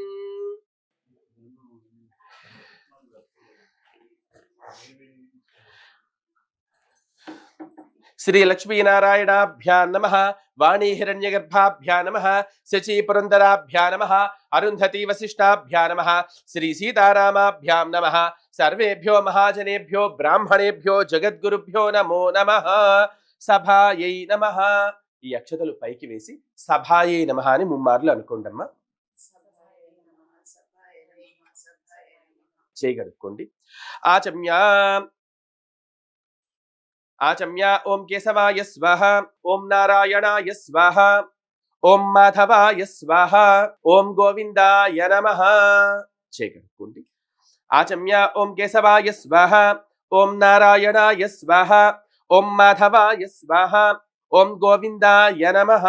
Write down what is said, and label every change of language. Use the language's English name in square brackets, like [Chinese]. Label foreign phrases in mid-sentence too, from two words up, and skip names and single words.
[Sanskrit] श्री लक्ष्मी नारायणाभ्यां नमः। वाणी हिरण्यगर्भाभ्यां नमः। शची पुरंदराभ्यां नमः। अरुंधति वसिष्ठाभ्यां नमः। श्री सीतारामाभ्यां नमः। सर्वेभ्यो महाजनेभ्यो ब्राह्मणेभ्यो जगद्गुरुभ्यो नमो नमः। सभायै नमः। [Telugu] ఈ అక్షతలు పైకి వేసి [Sanskrit] సభాయై నమః [Telugu] అని ముమ్మార్లు అనుకోండమ్మా. చేయగలుక్కోండి. [Sanskrit] ఆచమ్యా आचम्या ओम केशवाय स्वाहा ओम नारायणाय स्वाहा ओम माधवाय स्वाहा ओम गोविंदाय नमः। [Telugu] చేయగలుక్కోండి. [Sanskrit] आचम्या ओम केशवाय स्वाहा ओम नारायणाय स्वाहा ओम माधवाय स्वाहा ओम गोविंदाय नमः।